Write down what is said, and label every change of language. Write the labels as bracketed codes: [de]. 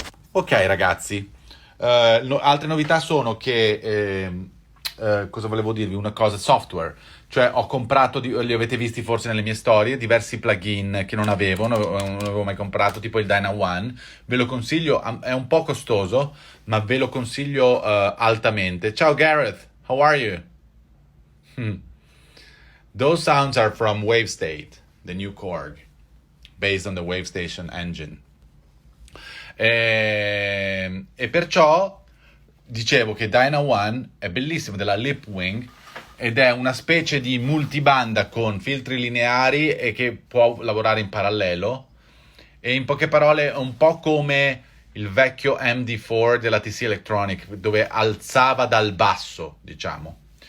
[it] Ok ragazzi, altre novità sono che, cosa volevo dirvi? Una cosa, software. Cioè ho comprato, li avete visti forse nelle mie storie, diversi plugin che non avevo mai comprato, tipo il Dyna One. Ve lo consiglio, è un po' costoso, ma ve lo consiglio altamente. [en] Ciao Gareth, how are you? Those sounds are from WaveState, the new Korg, based on the WaveStation engine. [it] E perciò dicevo che Dyna One è bellissimo, della Lipwing, ed è una specie di multibanda con filtri lineari e che può lavorare in parallelo. E in poche parole è un po' come il vecchio MD4 della TC Electronic, dove alzava dal basso, diciamo.